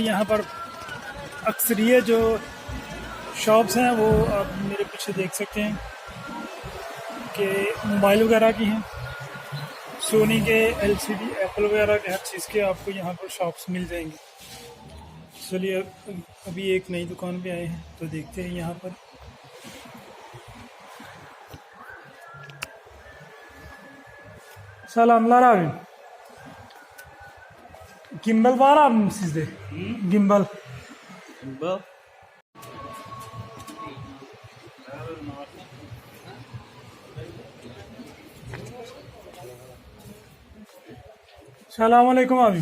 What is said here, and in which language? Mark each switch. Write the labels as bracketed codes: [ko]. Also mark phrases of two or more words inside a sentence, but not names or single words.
[hi] यहाँ पर अक्सरियत जो शॉप्स हैं वो आप मेरे पीछे देख सकते हैं कि मोबाइल वगैरह की हैं, सोनी के, एलसीडी, एप्पल वगैरह के हर चीज़ के आपको यहाँ पर शॉप्स मिल जाएंगी। चलिए अभी एक नई दुकान पे आए हैं तो देखते हैं यहाँ पर। [tr] Selam abi. Gimbal var abi mi sizde? Gimbal. Gimbal. Selamünaleyküm abi.